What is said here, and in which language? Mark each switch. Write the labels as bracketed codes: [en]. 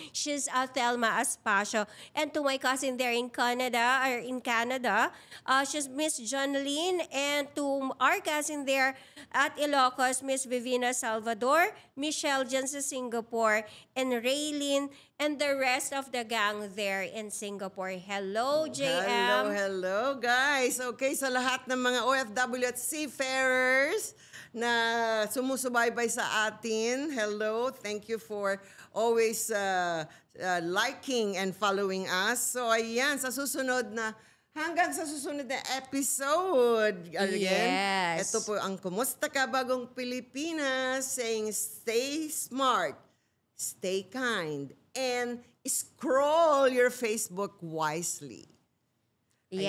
[en] She's Thelma Aspacio. And to my cousin there in Canada, she's Miss Jonaline, and to our cousin there at Ilocos, Miss Vivina Salvador, Michelle dyan sa Singapore, and Raylene, and the rest of the gang there in Singapore. Hello, JM. Hello, guys. [tl] Okay, sa lahat ng mga OFW at seafarers na sumusubaybay sa atin, hello. [en] Thank you for always liking and following us. [tl] So, ayan, hanggang sa susunod na episode. Again, [en] Yes. [tl] ito po ang [en] Kumusta Ka Bagong Pilipinas, saying stay smart, stay kind, and scroll your Facebook wisely. Ayan.